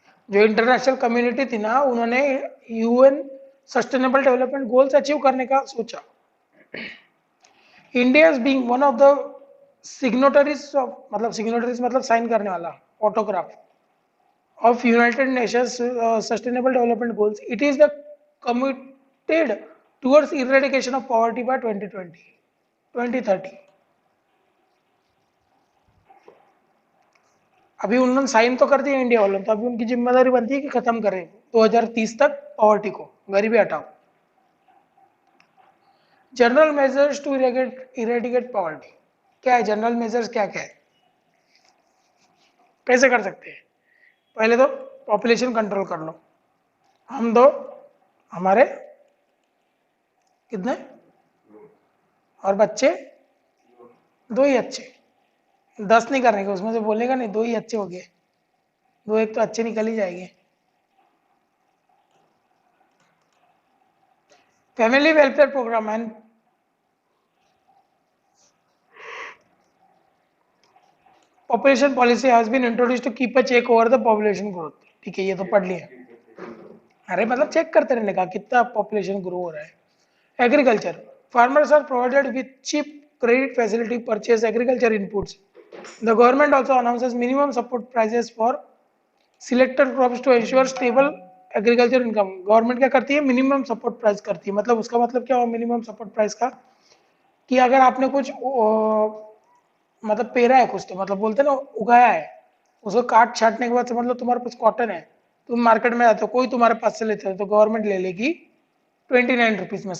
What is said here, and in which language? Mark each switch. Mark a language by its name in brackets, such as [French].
[Hindi] जो international community थी ना, उन्होंने UN sustainable development goals achieve करने का सोचा। [English] India being one of the signatories of, [Hindi] मतलब सिग्नेटरीज मतलब साइन करने वाला, [English] Autograph of United Nations Sustainable Development Goals, it is the committed towards eradication of poverty by 2030. [Hindi] अभी उन्होंने साइन तो कर दिया इंडिया वालों, तो अभी उनकी जिम्मेदारी बनती है कि खत्म करें 2030 तक पॉवर्टी को, गरीबी हटाओ। [English] general measures to eradicate poverty, [Hindi] क्या है जनरल मेजर्स, क्या क्या है, कैसे कर सकते हैं? पहले तो पॉपुलेशन कंट्रोल कर लो, हम दो, हमारे कितने, और बच्चे दो ही अच्छे, 10 नहीं करने के, उसमें से बोलेगा नहीं, दो ही अच्छे हो गए, दो एक तो अच्छे निकल ही जाएंगे। [English] family welfare program and population policy has been introduced to keep a check over the population growth. [Hindi] ठीक है, ये तो पढ़ लिया. अरे मतलब चेक करते रहने का कितना पॉपुलेशन ग्रो हो रहा है. [English] Agriculture, farmers are provided with cheap credit facility purchase agriculture inputs. The government also announces minimum support prices for selected crops to ensure stable agriculture income. [Hindi] Government क्या करती है, मिनिमम सपोर्ट प्राइस करती है. मतलब उसका मतलब क्या हुआ मिनिमम सपोर्ट प्राइस का, कि अगर आपने कुछ मतलब पेरा है कुछ, तो मतलब बोलते हैं ना उगाया है, उसको काट छाटने के बाद समझ लो तुम्हारे पास कॉटन है, तुम मार्केट में आते हो, कोई तुम्हारे पास से लेते हो तो गवर्नमेंट ले लेगी 29 रुपीज में.